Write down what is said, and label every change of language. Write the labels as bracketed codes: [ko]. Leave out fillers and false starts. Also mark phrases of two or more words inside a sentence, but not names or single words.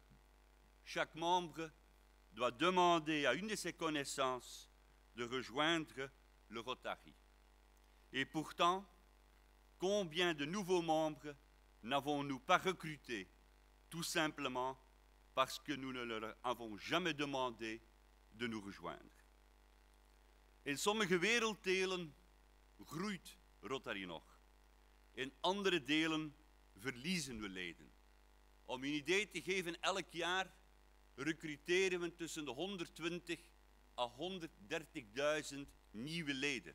[fr] Chaque membre doit demander à une de ses connaissances de rejoindre le Rotary. Et pourtant, combien de nouveaux membres n'avons-nous pas recrutés, tout simplement parce que nous ne leur avons jamais demandé de nous rejoindre. [nl] In sommige werelddelen groeit Rotary nog. In andere delen verliezen we leden. Om je een idee te geven, elk jaar recruteren we tussen de 120 à 130.000 nieuwe leden.